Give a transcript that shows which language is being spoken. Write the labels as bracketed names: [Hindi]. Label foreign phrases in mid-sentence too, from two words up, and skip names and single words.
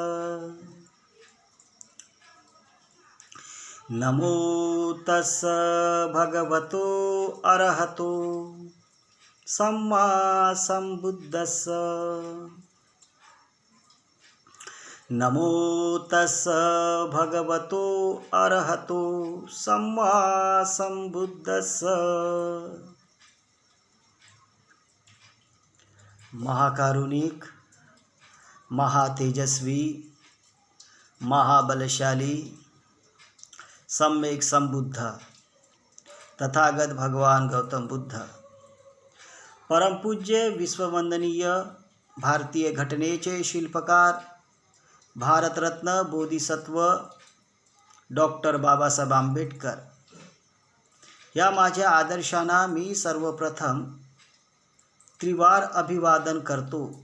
[Pali] नमो तस्स भगवतो अरहतो सम्मा संबुद्दस्स। नमो तस्स भगवतो अरहतो सम्मा संबुद्दस्स। [Marathi] महाकारुणिक, महातेजस्वी, महाबलशाली, सम्यक संबुद्ध तथागत भगवान गौतम बुद्ध, परमपूज्य विश्ववंदनीय भारतीय घटनेचे शिल्पकार भारतरत्न बोधिसत्व डॉक्टर बाबासाहेब आंबेडकर या माझ्या आदर्शांना मी सर्वप्रथम त्रिवार अभिवादन करतो।